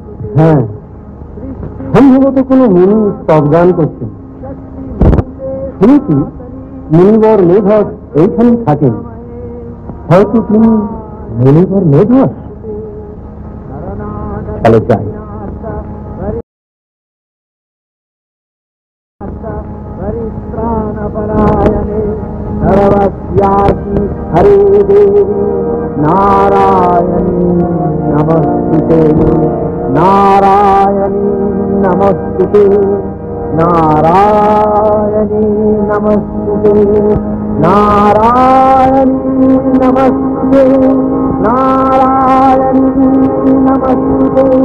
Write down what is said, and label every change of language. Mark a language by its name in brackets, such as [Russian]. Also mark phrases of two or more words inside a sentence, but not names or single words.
[Bangla] হ্যাঁ, সম্ভবত কোনো মুনি স্তবগান করছেন। শুনেছি মুনিবর মেধস এইখানে থাকেন। হয়তো তিনি মুনিবর মেধস। চলে যাই। [Sanskrit] सर्वस्यासि हरे देवी नारायणी नमस्ते, नारायणी नमस्ते, नारायणी नमस्ते, नारायणी नमस्ते, नारायणी नमस्ते।